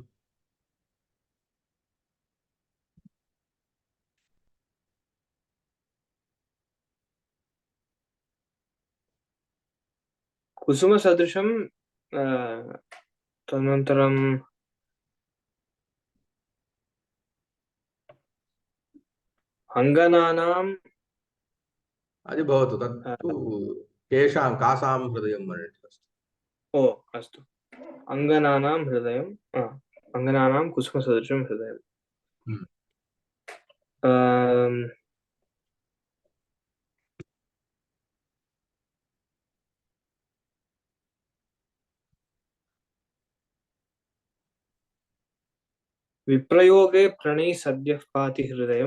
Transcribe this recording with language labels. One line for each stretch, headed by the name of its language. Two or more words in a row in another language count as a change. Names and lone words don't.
Sanskrit: कुसुमसदृशं तदनन्तरं अङ्गनानां అది భవతు. తత్తు కేషాం కాసాం హృదయం అన్నట్టు. ओ अस्तु. अङ्गनानां हृदयं अङ्गनानां कुसुमसदृशं हृदयं. విప్రయోగే ప్రణయ్ సద్యః పాతి హృదయం.